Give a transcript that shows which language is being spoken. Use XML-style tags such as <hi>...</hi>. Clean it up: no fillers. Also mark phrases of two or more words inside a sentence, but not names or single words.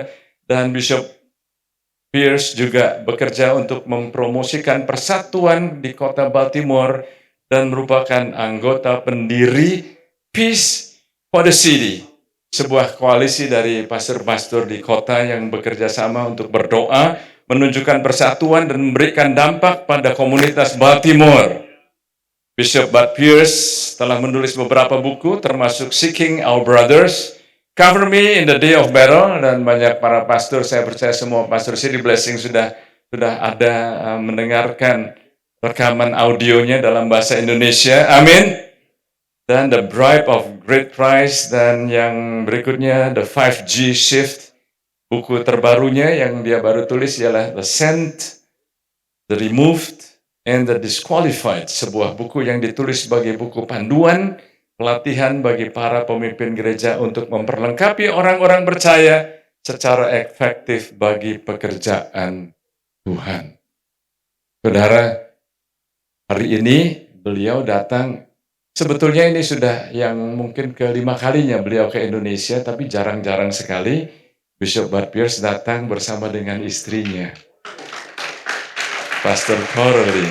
<id>Dan Bishop Pierce juga bekerja untuk mempromosikan persatuan di kota Baltimore dan merupakan anggota pendiri Peace for the City, sebuah koalisi dari pastor-pastor di kota yang bekerja sama untuk berdoa, menunjukkan persatuan dan memberikan dampak pada komunitas Baltimore. Bishop Bud Pierce telah menulis beberapa buku termasuk Seeking Our Brothers, Cover me in the day of battle, dan banyak para pastor, saya percaya semua pastor City Blessing sudah ada mendengarkan rekaman audionya dalam bahasa Indonesia. Amin. Dan The Bribe of Great Price, dan yang berikutnya The 5G Shift. Buku terbarunya yang dia baru tulis ialah The Sent, The Removed, and The Disqualified. Sebuah buku yang ditulis sebagai buku panduan pelatihan bagi para pemimpin gereja untuk memperlengkapi orang-orang percaya secara efektif bagi pekerjaan Tuhan. Saudara, hari ini beliau datang, sebetulnya ini sudah yang mungkin kelima kalinya beliau ke Indonesia, tapi jarang-jarang sekali Bishop Bud Pierce datang bersama dengan istrinya, Pastor Coralie.</id>